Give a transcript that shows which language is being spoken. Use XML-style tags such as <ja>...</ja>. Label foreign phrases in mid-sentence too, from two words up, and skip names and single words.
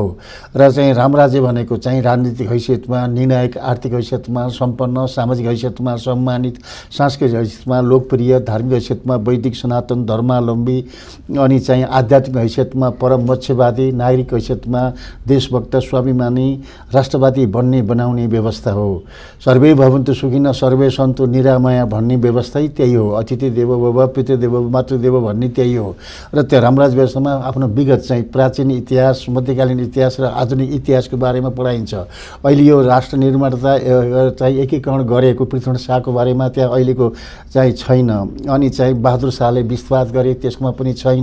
<ne>र चाहिँ राम राज्य भनेको चाहिँ राजनीतिक हैसियतमा, निर्णायक आर्थिक हैसियतमा सम्पन्न, सामाजिक हैसियतमा सम्मानित, सांस्कृतिक हैसियतमा लोकप्रिय, धार्मिक हैसियतमा वैदिक सनातन धर्मावलम्बी, अनि चाहिँ आध्यात्मिक हैसियतमा परम मोक्षवादी, नागरिक हैसियतमा देशभक्त स्वाभिमानी राष्ट्रवादी बनाउने व्यवस्था हो।</ne> <sa>सर्वे भवन्तु सुखिनः सर्वे सन्तु निरामया</sa> <ne>भन्ने व्यवस्थै त्यही हो।</ne> <sa>अतिथि देवो भव पितृदेव मातृदेव</sa> <ne>भन्ने त्यही हो। र त्यो रामराज व्यवस्थामा आफ्नो विगत चाहिँ प्राचीन इतिहास, मध्यकालीन इतिहास र आधुनिक इतिहासको बारेमा पढाइन्छ। अहिले यो राष्ट्र निर्माता चाहिँ एकीकरण गरेको पृथ्वीनारायण शाहको बारेमा त्यहाँ अहिलेको चाहिँ छैन। अनि चाहिँ बहादुर शाहले विस्तार गरे, त्यसमा पनि छैन।</ne>